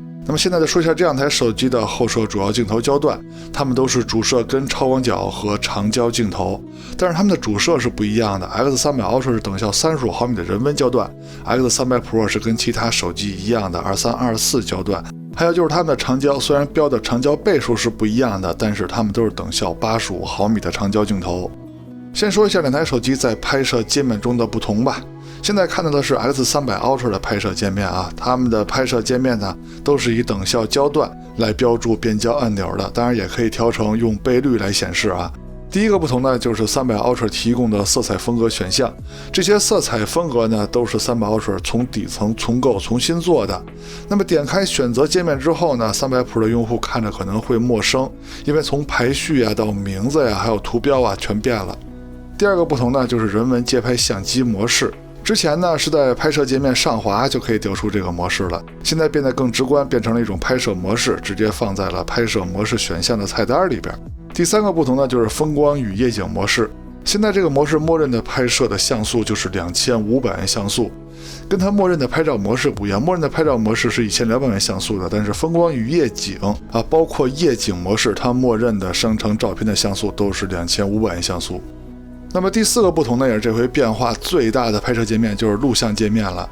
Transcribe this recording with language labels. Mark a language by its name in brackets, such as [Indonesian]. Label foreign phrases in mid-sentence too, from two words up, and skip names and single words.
[Chinese] 那麼現在再說一下這兩台手機的後攝主要鏡頭焦段，它們都是主攝跟超廣角和長焦鏡頭，但是它們的主攝是不一樣的。X300 Ultra 是等效35毫米的人文焦段 ，X300 Pro 是跟其他手機一樣的23/24焦段。还有就是它们的长焦，虽然標的長焦倍數是不一樣的，但是它們都是等效85毫米的長焦鏡頭。先說一下兩台手機在拍攝界面中的不同吧。現在看到的是 X300 Ultra 的拍攝界面啊，它們的拍攝界面呢都是以等效焦段來標注變焦按鈕的，當然也可以調成用倍率來顯示啊。第一個不同呢，就是300 Ultra 提供的色彩風格選項，這些色彩風格呢都是300 Ultra 從底層重構重新做的。那麼點開選擇界面之後呢，300 Pro 的用戶看着可能會陌生，因為從排序啊到名字呀，還有圖標啊全變了。第二個不同呢，就是人文街拍相機模式。之前呢是在拍攝界面上滑就可以調出這個模式了，現在變得更直觀，變成了一種拍攝模式，直接放在了拍攝模式選項的菜單裡邊。第三個不同呢，就是風光與夜景模式。現在這個模式默認的拍攝的像素就是2500萬像素，跟它默認的拍照模式不一樣，默認的拍照模式是1200萬像素的，但是風光與夜景啊，包括夜景模式，它默認的生成照片的像素都是2500萬像素。那麼第四個不同呢，也是這回變化最大的拍攝界面，就是錄像界面了。